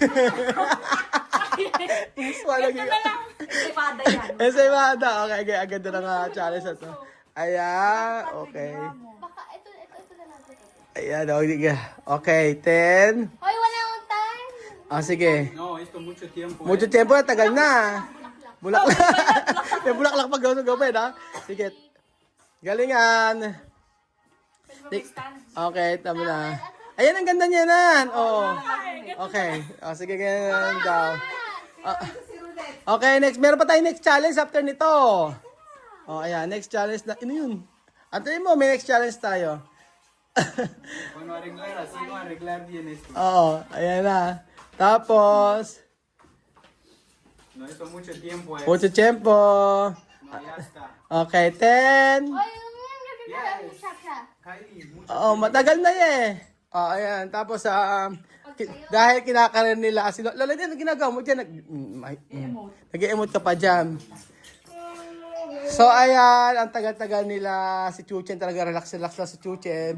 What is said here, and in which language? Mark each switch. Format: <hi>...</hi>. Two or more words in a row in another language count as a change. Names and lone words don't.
<tl>Yung swan naging... Espada yan. Ensaymada. Okay, agad na nga challenge na to. Ayan, okay. Baka, ito na natin. Ayan, okay, 10. Hoy, wala akong time. Sige.</tl> <es>No, esto mucho tiempo. Mucho tempo</es> <tl>na, tagal na. Bulaklak. May bulaklak pag gawin, ha? Sige. Galingan. Okay, tama na. Ayan, ang ganda niya nan. Oh. Okay. Sige, ganyan daw. Okay, next. Meron pa tayong</tl> <en>next challenge after</en> <tl>nito. Oh, ayan.</tl> <en>Next challenge</en> <tl>na. Ano yun? Antayin mo, may</tl> <en>next challenge</en> <tl>tayo.</tl> <es>Bueno, arreglar así, no arreglar bien esto.</es> <tl>Oo, ayan na. Tapos,</tl> <es>No, esto mucho tiempo es. mucho tiempo. No, ya está.</es> <tl>Okay, 10. Hoy, siya.</tl> <es>Kylie, mucho.</es> <tl>Oo, matagal na eh. Oh, ayan. Tapos, dahil kinakarin nila, Lola, ano ginagawa mo dyan? Nag-emote ka pa dyan. So, ayan, ang tagal-tagal nila si Chuchen, talaga relax-relax lang si Chuchen.</tl>